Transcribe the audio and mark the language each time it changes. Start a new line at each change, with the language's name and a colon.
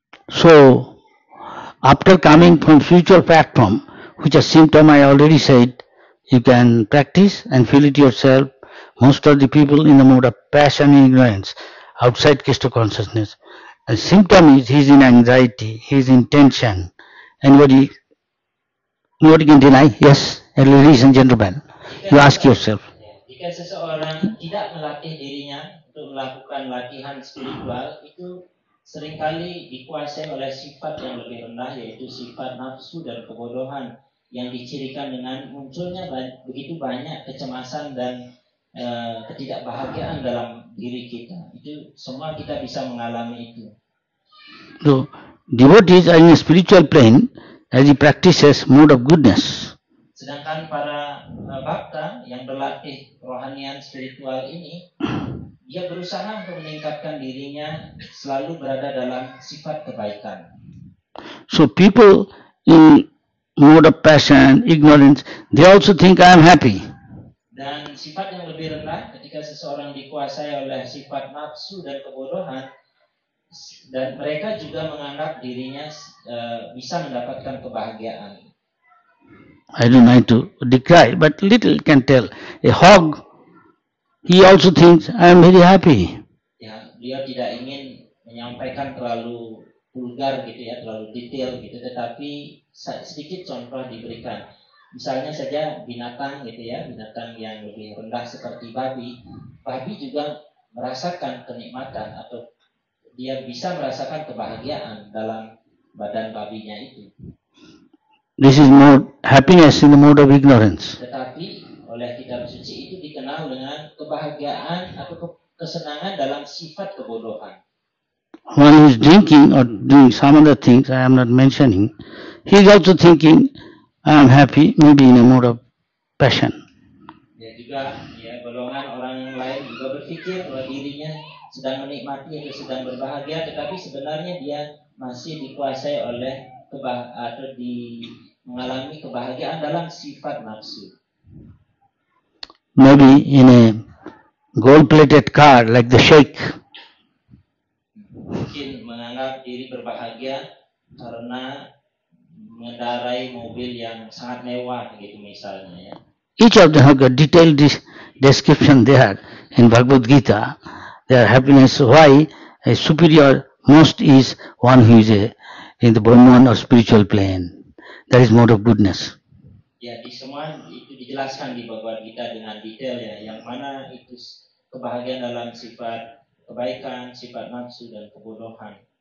English: So, after coming from spiritual platform, which is symptom I already said, you can practice and feel it yourself. Most of the people in the mode of passion and ignorance, outside Krishna consciousness. The symptom is he is in anxiety, he is in tension. Nobody can deny. Yes, ladies and gentlemen, you ask yourself.
Indonesian: Jika seseorang tidak melatih dirinya untuk melakukan latihan spiritual, itu seringkali dikuasai oleh sifat yang lebih rendah, yaitu sifat nafsu dan kebodohan yang dicirikan dengan munculnya begitu banyak kecemasan dan ketidakbahagiaan dalam diri kita. Itu semua kita bisa mengalami itu.
English: So, devotees are in a spiritual plane as he practices mode of goodness.
Indonesian: Sedangkan para bhakta yang berlatih rohanian spiritual ini, dia berusaha untuk meningkatkan dirinya selalu berada dalam sifat kebaikan.
English: So people in mode of passion, ignorance, they also think I am happy.
Indonesian: Dan sifat yang lebih rendah, ketika seseorang dikuasai oleh sifat nafsu dan kebodohan, dan mereka juga menganggap dirinya bisa mendapatkan kebahagiaan.
English: I don't like to decry, but little can tell. A hog, he also thinks I am very happy.
Indonesian: Ya, dia tidak ingin menyampaikan terlalu vulgar gitu ya, terlalu detail gitu, tetapi sedikit contoh diberikan. Misalnya saja binatang gitu ya, binatang yang lebih rendah seperti babi. Babi juga merasakan kenikmatan atau dia bisa merasakan kebahagiaan dalam badan babinya itu.
English: This is more happiness in the mode of ignorance.
Indonesian: Tetapi oleh kitab suci itu dikenal dengan kebahagiaan atau kesenangan dalam sifat kebodohan.
English: One who is drinking or doing some other things I am not mentioning, he is also thinking I am happy, maybe in a mode of passion.
Indonesian: Ya juga ya, golongan orang lain juga berpikir bahwa dirinya sedang menikmati atau sedang berbahagia, tetapi sebenarnya dia masih dikuasai oleh atau mengalami kebahagiaan dalam sifat nafsu.
English: Maybe in a gold-plated car like the sheikh.
Indonesian: Mungkin menganggap diri berbahagia karena mengendarai mobil yang sangat mewah gitu misalnya ya.
English: Each of them have got detailed description there in Bhagavad Gita. Their happiness, why a superior most is one who is in the Brahman or spiritual plane. That is mode of goodness.
Indonesian: Ya, di semua itu dijelaskan di Bhagavad Gita dengan detail ya, yang mana itu kebahagiaan dalam sifat kebaikan, sifat nafsu dan kebodohan.